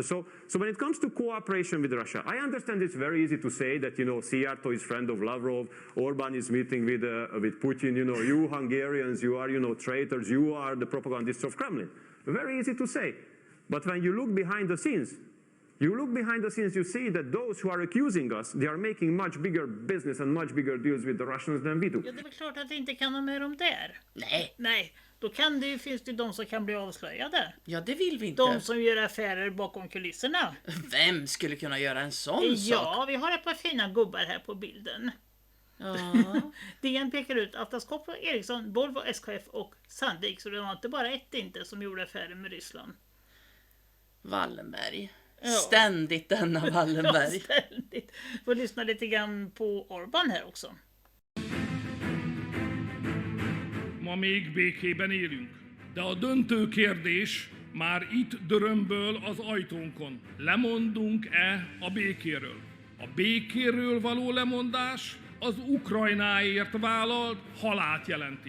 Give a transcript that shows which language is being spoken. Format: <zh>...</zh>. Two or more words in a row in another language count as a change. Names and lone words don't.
<en>So when it comes to cooperation with Russia, I understand it's very easy to say that, Szijjártó is friend of Lavrov, Orban is meeting with Putin, you Hungarians, you are, traitors, you are the propagandists of Kremlin. Very easy to say. But when you look behind the scenes, you see that those who are accusing us, they are making much bigger business and much bigger deals with the Russians than we do.</en> <sv>Ja, det är väl klart att det inte kan ha med dem där. Nej, då finns det de som kan bli avslöjade. Ja, det vill vi inte. De som gör affärer bakom kulisserna. Vem skulle kunna göra en sån sak? Ja, vi har ett par fina gubbar här på bilden. Ja. DN pekar ut Atlas Copco, Ericsson, Volvo, SKF och Sandvik. Så det var inte bara ett inte som gjorde affärer med Ryssland. Wallenberg. Ja. Ständigt denna Wallenberg. Ja, ständigt. Får lyssna lite grann på Orban här också.</sv> <hu>Ma még békében élünk, de a döntő kérdés már itt dörömböl az ajtónkon. Lemondunk-e a békéről? A békéről való lemondás az Ukrajnáért vállalt halát jelenti.</hu>